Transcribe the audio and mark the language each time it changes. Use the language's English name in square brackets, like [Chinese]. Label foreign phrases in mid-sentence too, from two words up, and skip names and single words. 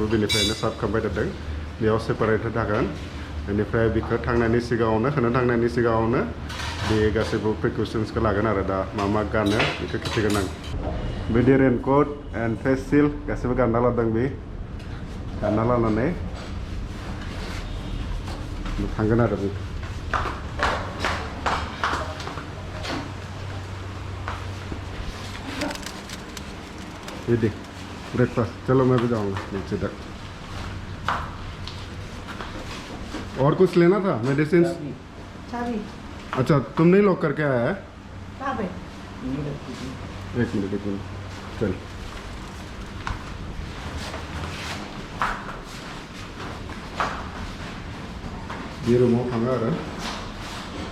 [Bodo] बेनिफ्रायनो सार्भ खालामबाय थादों बेयाव सेपारेट थागोन बेनिफ्राय बिखौ थांनायनि सिगाङावनो बे गासैबो प्रिकसन्सखौ लागोन आरो दा मा गानो बेखौ खिथिगोन आं बिदि [English] raincoat and face shield [Bodo] गासैबो गानना लादों बे गानना लानानै थांगोन आरो बे [Hindi] ये ब्रेकफास्ट चलो मैं भी जाऊँगा नीचे तक और कुछ लेना था मेडिसिन चाबी अच्छा तुम नहीं लॉक करके आया है कहाँ पे एक मिनट चल ये [Bodo] रुमाव थाङो आरो